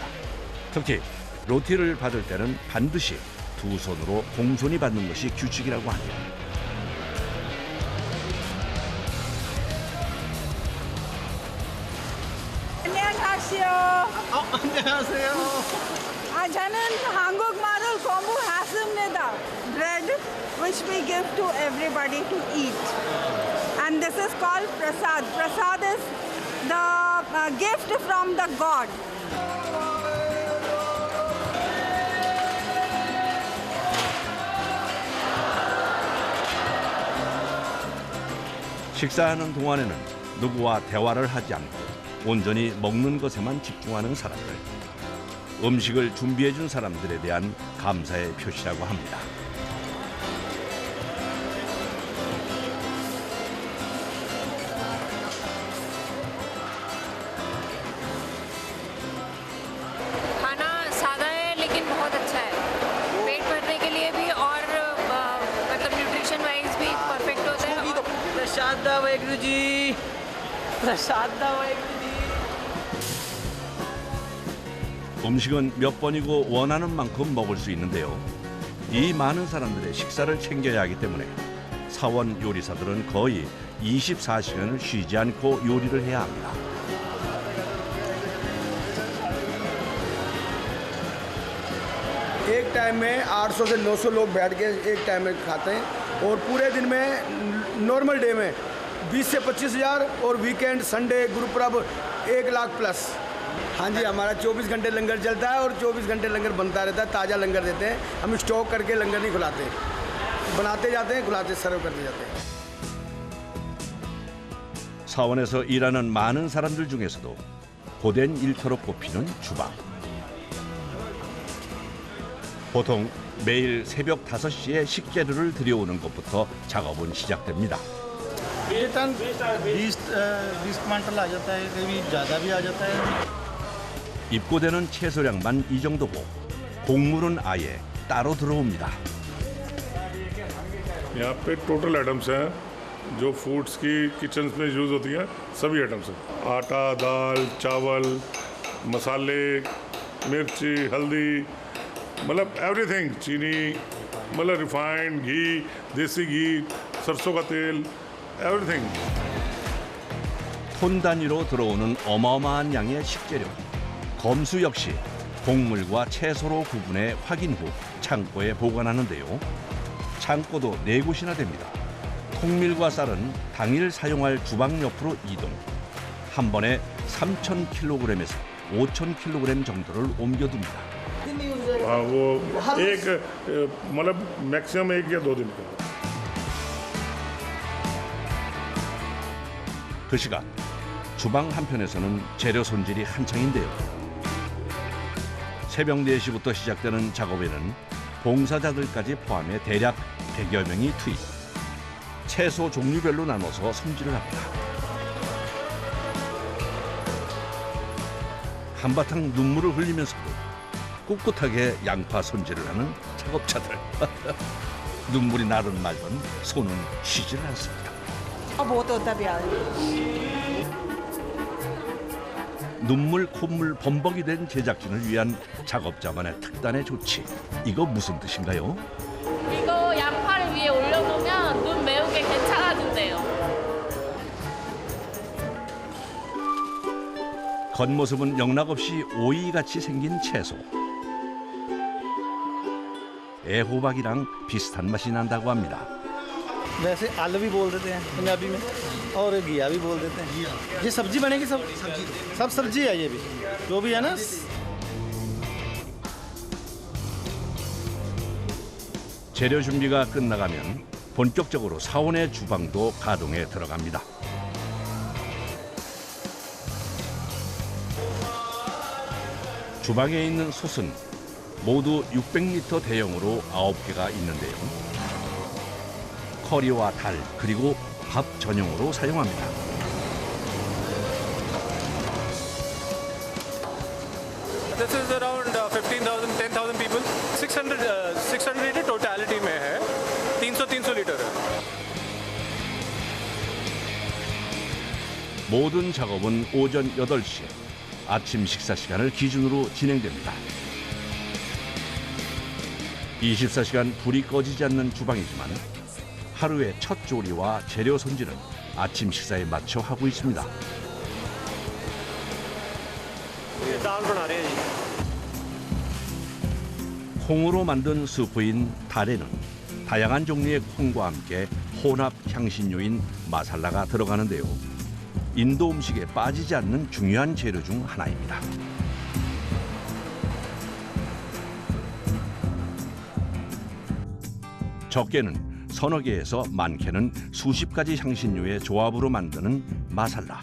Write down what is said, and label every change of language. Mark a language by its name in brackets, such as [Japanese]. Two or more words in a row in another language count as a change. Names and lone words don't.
[Korean] 특히 로티를 받을 때는 반드시 두 손으로 공손히 받는 것이 규칙이라고 하네요. 안녕하세요. 안녕하세요. 저는 한국말을 공부했습니다. [English] Bread which we give to everybody to eat. And this is called prasad. Prasad is the gift from the God. [Korean] 식사하는 동안에는 누구와 대화를 하지 않고 온전히 먹는 것에만 집중하는 사람들. 음식을 준비해준 사람들에 대한 감사의 표시라고 합니다. [Hindi] खाना सादा है लेकिन बहुत अच्छा है। पेट भरने के लिए भी और मतलब [English] nutrition wise [Hindi] भी परफेक्ट होता है। प्रसाद वाहेगुरु जी, प्रसाद वाहेगुरु जी। [Korean] 음식은 몇 번이고 원하는 만큼 먹을 수 있는데요. 이 많은 사람들의 식사를 챙겨야 하기 때문에 사원 요리사들은 거의 24시간을 쉬지 않고 요리를 해야 합니다. [Hindi] एक टाइम में 800 से 900 लोग बैठ के एक टाइम में खाते हैं और पूरे दिन में [English] normal day [Hindi] में 20 से 25,000 और [English] weekend Sunday [Hindi] गुरुपुरब 1 लाख प्लस। हाँ जी, हमारा 24 घंटे लंगर चलता है और 24 घंटे लंगर बनता रहता है। ताज़ा लंगर देते हैं, हम स्टॉक करके लंगर नहीं खुलाते, बनाते जाते हैं, खुलाते सर्व करते जाते हैं। [Korean] 사원에서 일하는 많은 사람들 중에서도 고된 일터로 꼽히는 주방. 보통 매일 새벽 5시에 식재료를 들여오는 것부터 작업은 시작됩니다. [Hindi] टन 20 क्विंटल आ जाता है, कभी ज़्यादा भी आ जाता है। [Korean] 입고되는 채소량만 이 정도고 곡물은 아예 따로 들어옵니다. [Hindi] यहाँ पे [English] total items [Hindi] हैं जो फूड्स की किचन में यूज़ होती हैं, सभी आइटम्स हैं। आटा, दाल, चावल, मसाले, मिर्ची, हल्दी, मतलब एवरीथिंग, चीनी, मतलब रिफाइंड घी, देसी घी, सरसों का तेल, एवरीथिंग। [Korean] 톤 단위로 들어오는 어마어마한 양의 식재료. 검수 역시 곡물과 채소로 구분해 확인 후 창고에 보관하는데요. 창고도 4곳이나 됩니다. 통밀과 쌀은 당일 사용할 주방 옆으로 이동. 한 번에 3,000kg에서 5,000kg 정도를 옮겨둡니다. [Hindi] हाँ, वो एक मतलब मैक्सिमम 1 या 2 दिन का। [Korean] 그 시간 주방 한편에서는 재료 손질이 한창인데요. 새벽 4시부터 시작되는 작업에는 봉사자들까지 포함해 대략 100여 명이 투입. 채소 종류별로 나눠서 손질을 합니다. 한바탕 눈물을 흘리면서도 꿋꿋하게 양파 손질을 하는 작업자들. 눈물이 나든 말든 손은 쉬질 않습니다. [Hindi] बहुत होता प्याज। [Korean] 눈물 콧물 범벅이 된 제작진을 위한 작업자만의 특단의 조치. 이거 무슨 뜻인가요? 이거 양파를 위에 올려놓으면 눈 매운 게 괜찮아진대요. 겉모습은 영락없이 오이같이 생긴 채소. 애호박이랑 비슷한 맛이 난다고 합니다. [Hindi] वैसे आलू भी बोल देते हैं पंजाबी में, और घिया भी बोल देते हैं। ये सब्जी बनेगी, सब सब्जी है, ये भी जो भी है ना। [Korean] 재료 준비가 끝나가면 본격적으로 사원의 주방도 가동에 들어갑니다. 주방에 있는 솥은 모두 600리터 대용으로 9개가 있는데요. 커리와 달 그리고 밥 전용으로 사용합니다. [English] This is around 15,000, 10,000 people. [Hindi] 600 लीटर टोटलिटी में है, 300 लीटर है। [Korean] 모든 작업은 오전 8시 아침 식사 시간을 기준으로 진행됩니다. 24시간 불이 꺼지지 않는 주방이지만 하루의 첫 조리와 재료 손질은 아침 식사에 맞춰 하고 있습니다. [Hindi] दाल बना रहे हैं जी। [Korean] 콩으로 만든 수프인 달에는 다양한 종류의 콩과 함께 혼합 향신료인 마살라가 들어가는데요. 인도 음식에 빠지지 않는 중요한 재료 중 하나입니다. 적게는 서너 개에서 많게는 수십 가지 향신료의 조합으로 만드는 마살라.